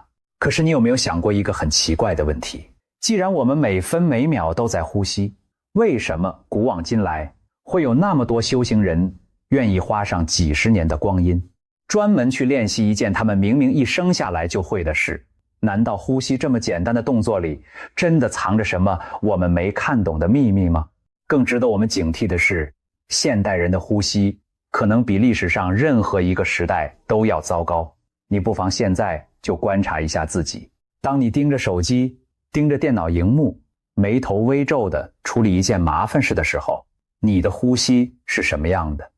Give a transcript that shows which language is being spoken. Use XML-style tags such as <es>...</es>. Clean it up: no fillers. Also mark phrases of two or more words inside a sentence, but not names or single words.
<zh>可是你有沒有想過一個很奇怪的問題？既然我們每分每秒都在呼吸，為什麼古往今來會有那麼多修行人願意花上幾十年的光陰，專門去練習一件他們明明一生下來就會的事？難道呼吸這麼簡單的動作裡，真的藏着什麼我們沒看懂的秘密嗎？更值得我們警惕的是，現代人的呼吸可能比歷史上任何一個時代都要糟糕。你不妨現在就觀察一下自己，當你盯着手機，盯着電腦熒幕，眉頭微皺地處理一件麻煩事的時候，你的呼吸是什麼樣的？</zh>